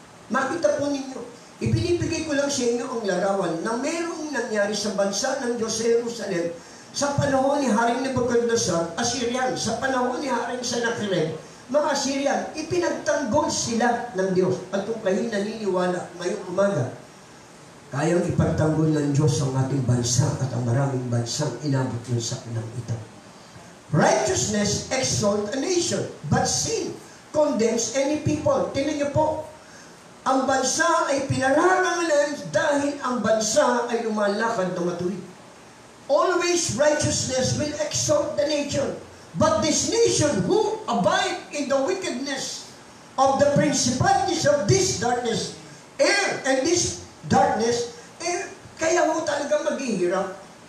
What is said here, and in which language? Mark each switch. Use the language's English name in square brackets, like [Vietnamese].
[Filipino] Makita po ninyo, ibinibigay ko lang sa inyo ang larawan na mayroong nangyari sa bansa ng Diyos sa Jerusalem sa panahon ni Haring Nebuchadnezzar, Assyrian, sa panahon ni Haring Sennacherib, mga Assyrian, ipinagtanggol sila ng Diyos. At kung kayo naniniwala ngayong umaga, kayang ipagtanggol ng Diyos ang ating bansa at ang maraming bansang inabot ng sakinang ito. [English] Righteousness exalt a nation, but sin condemns any people. [Filipino] Tingnan niyo po, ang bansa ay pinararangalan dahil ang bansa ay lumalakad na matuwid. [English] Always righteousness will exalt the nation. But this nation who abide in the wickedness of the principalities of this darkness, and this darkness, [Filipino] kaya mo talaga maghihirap.